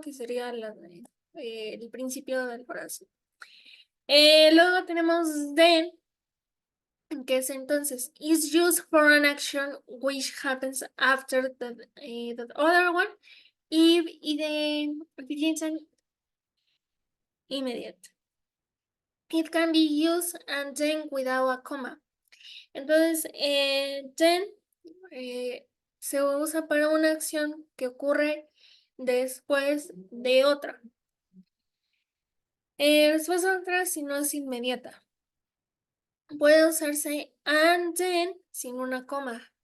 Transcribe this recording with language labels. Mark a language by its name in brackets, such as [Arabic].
[Spanish] Que sería el principio de la oración. Luego tenemos [English] then, [Spanish] que es entonces, [English] is used for an action which happens after the other one if it isn't immediate. It can be used and then without a comma. [Spanish] Entonces, then se usa para una acción que ocurre después de otra. Después de otra si no es inmediata. Puede usarse and then sin una coma.